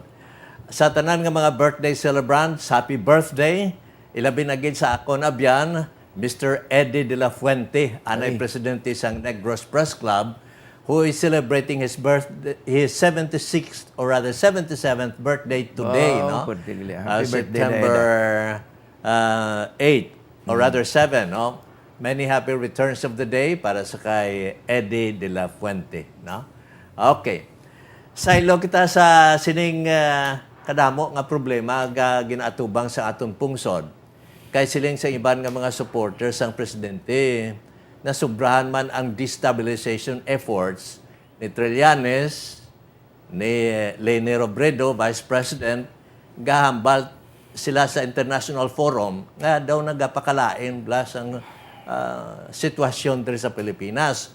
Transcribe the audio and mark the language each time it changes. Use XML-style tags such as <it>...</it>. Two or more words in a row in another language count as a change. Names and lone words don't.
<hil>Sa tanan nga mga birthday celebrants,</hil> <en>happy birthday.</en> <hil>Ilabi na gid sa akon abyan, Mr.</hil> <en>Eddie de la Fuente,</en> <hil>anay presidente sang</hil> <en>Negros Press Club, who is celebrating his 76th or rather 77th birthday today, no? Happy birthday, September 8 or rather 7, no? Many happy returns of the day</en> <hil>para sa kay</hil> <en>Eddie de la Fuente, no? Okay.</en> <hil>Saylo kita sa sining kadamo nga problema nga ginaatubang sa aton pungsod. Kay siling sa iban nga mga supporters ang presidente na sobrahan man ang</hil> <en>destabilization efforts</en> <hil>ni Trillanes, ni Leni Robredo, Vice President, gahambal sila sa</hil> <en>international forum</en> <hil>nga daw nagapakalain blas ang sitwasyon diri sa Pilipinas.</hil>